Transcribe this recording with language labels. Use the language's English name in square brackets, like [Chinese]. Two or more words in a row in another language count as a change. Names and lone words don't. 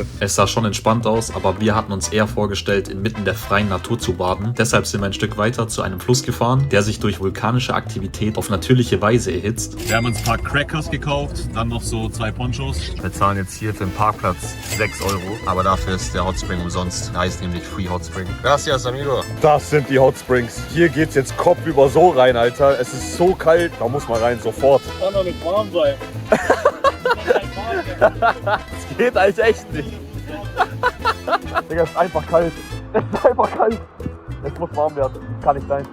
[German] Es sah schon entspannt aus, aber wir hatten uns eher vorgestellt, inmitten der freien Natur zu baden. Deshalb sind wir ein Stück weiter zu einem Fluss gefahren, der sich durch vulkanische Aktivität auf natürliche Weise erhitzt. Wir haben uns ein paar Crackers gekauft, dann noch so 2 Ponchos. Wir zahlen jetzt hier für den Parkplatz 6 €. Aber dafür ist der [English] Hot Spring [German] umsonst. Der heißt nämlich Free Hot Spring. [Spanish] Gracias, amigo. [German] Das sind die [English] Hot Springs. [German] Hier geht's jetzt kopfüber so rein, Alter. Es ist so kalt, da muss man rein, sofort. Kann doch nicht warm sein. Es geht eigentlich echt nicht. Digga, es ist einfach kalt. Es ist einfach kalt. Es muss warm werden. Kann nicht sein.